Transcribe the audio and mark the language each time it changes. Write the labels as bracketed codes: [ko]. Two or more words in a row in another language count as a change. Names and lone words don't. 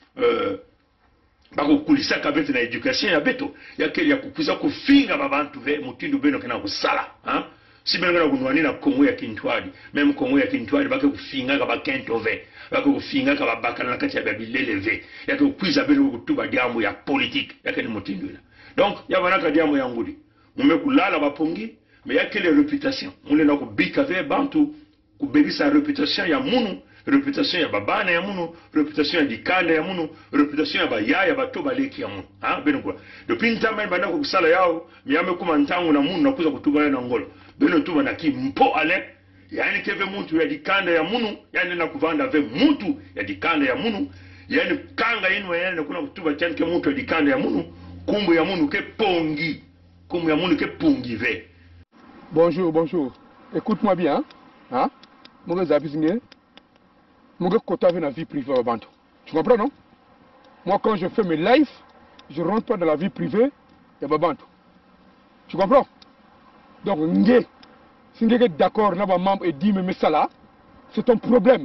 [mkw] bakukulisaka beto na education ya beto yakeli ya kukuza kufinga babantu ve mutindo beno kana kusala sibena kana kunwani na Kongo ya Kintwali même Kongo ya Kintwali bake kufinga ka bakento ve bake kufinga ka babakana na kati ya babilele ve yake kuiza beno kutuba jambo ya politique yake ni mutindo ila donc ya banaka jambo ya ngudi mumekulala bapongi mais yake le réputation mule na kubika ve bantu kubebisa reputation ya munu reputation ya babana ya munu reputation ya dikanda ya munu reputation ya bayaya bato baleki ya munu beno kwa depuis ntamba bana ko kusala yao miyame kuma ntangu na munu na kuza kutuba na ngolo beno tuba na kimpo ale yani keve muntu ya dikanda ya munu yani na kuvanda ve muntu ya dikanda ya munu yani kanga yenu yani kuna kutuba chani ke muntu ya dikanda ya munu kumbu ya munu ke pongi kumbu ya munu ke pongi ve. [fr] Bonjour écoute-moi bien Mon gars, mon côté avec la vie privée au bantu. Tu comprends, non? Moi, quand je fais mes lives, je rentre pas dans la vie privée de Babantu. Tu comprends? Donc, si tu es d'accord avec membre et dit mais ça là, c'est ton problème.